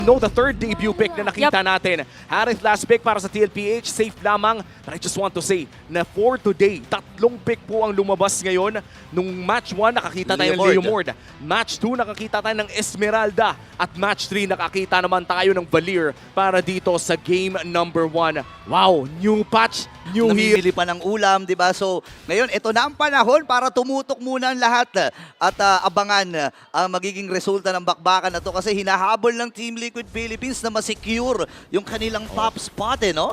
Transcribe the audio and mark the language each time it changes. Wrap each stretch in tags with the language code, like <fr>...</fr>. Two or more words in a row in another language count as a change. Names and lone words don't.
<en>No, the third debut pick na nakita natin.</en> <tl>Harith</tl> <en>last pick</en> <tl>para sa TLPH, safe lamang.</tl> <en>But I just want to say na for today,</en> <tl>tatlong pick po ang lumabas ngayon. Nung match 1, nakakita tayo ng Leomord. Match 2, nakakita tayo ng Esmeralda. At match 3, nakakita naman tayo ng Valir para dito sa</tl> <en>game number</en> <tl>1.</tl> <en>Wow, new patch, new hero.</en> <tl>Namimili pa ng ulam, di ba? So, ngayon, ito na ang panahon para tumutok muna ang lahat at abangan ang magiging resulta ng bakbakan na to kasi hinahabol ng Team Liquid Philippines na masecure yung kanilang</tl> <en>top spot,</en> <tl>no?</tl>